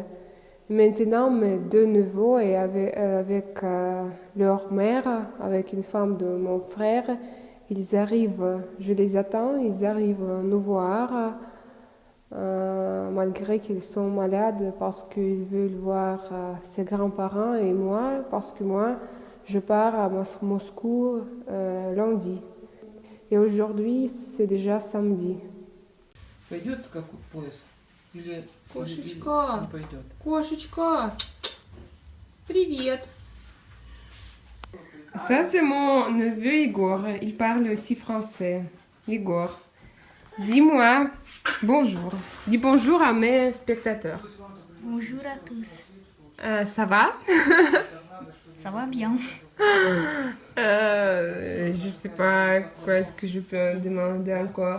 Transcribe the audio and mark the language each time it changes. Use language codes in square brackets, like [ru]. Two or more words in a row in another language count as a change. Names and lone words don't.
[fr] Maintenant, mes deux neveux et avec leur mère, avec une femme de mon frère, ils arrivent, je les attends, ils arrivent nous voir malgré qu'ils sont malades parce qu'ils veulent voir ses grands-parents et moi, parce que moi, je pars à Moscou lundi. Et aujourd'hui, c'est déjà samedi. [ru] Пойдет как поезд? Или Кошечка, не пойдет? кошечка, привет. [fr] Ça, c'est mon neveu Igor. Il parle aussi français. Igor, dis-moi bonjour. Dis bonjour à mes spectateurs. Bonjour à tous. Ça va? Ça va bien. Je sais pas quoi est-ce que je peux demander encore.